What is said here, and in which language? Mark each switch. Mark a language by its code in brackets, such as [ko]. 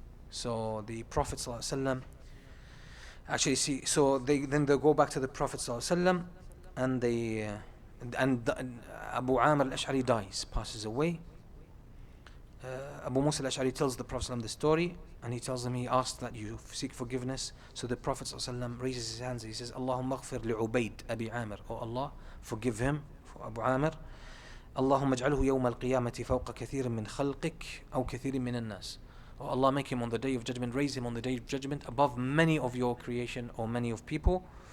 [en] So the Prophet ﷺ actually they go back to the Prophet ﷺ, and Abu Amr al-Ash'ari dies, passes away. Abu Musa al-Ash'ari tells the Prophet ﷺ the story, and he tells him he asked that you seek forgiveness. So the Prophet ﷺ raises his hands, he says, [ar] Allahumma aghfir li Ubayd Abi Amr, [en] oh Allah, forgive him, for Abu Amr. [ar] اللهم اجعله يوم القيامة فوق كثير من خلقك أو كثير من الناس. [en] Oh Allah, make him on the day of judgment, raise him on the day of judgment above many of your creation or many of people.